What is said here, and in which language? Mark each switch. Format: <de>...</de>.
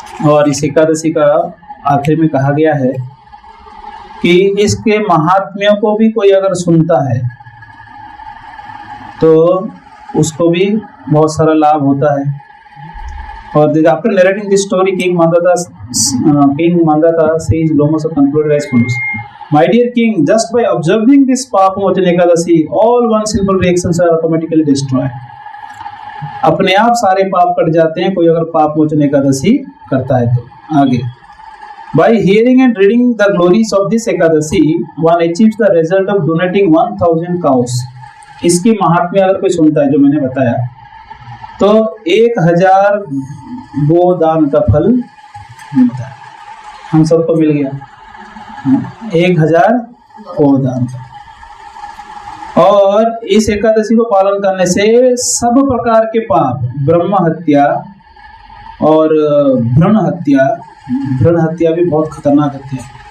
<hi>और इस एकादशी का आखिर में कहा गया है कि इसके महात्म्यों को भी कोई अगर सुनता है तो उसको भी बहुत सारा लाभ होता है। और</hi> <en>After narrating this story king Mandhata King Mandata says Lomasa concluded as follows: My dear king, just by observing this Papamochan Ekadasi, all one's sinful reactions are automatically destroyed.</en> <hi>अपने आप सारे पाप कट जाते हैं कोई अगर पापमोचन एकादशी करता है तो।</hi> <en>आगे, by hearing and reading the glories of this Ekadasi, one achieves the result of donating 1000 cows.</en> <hi>इसकी महात्म्य अगर कोई सुनता है जो मैंने बताया तो 1000 गोदान का फल मिलता है। हम सबको मिल गया 1000 गोदान का। और इस एकादशी को पालन करने से सब प्रकार के पाप, ब्रह्म हत्या और भ्रूण हत्या भी बहुत खतरनाक हत्या है।</hi>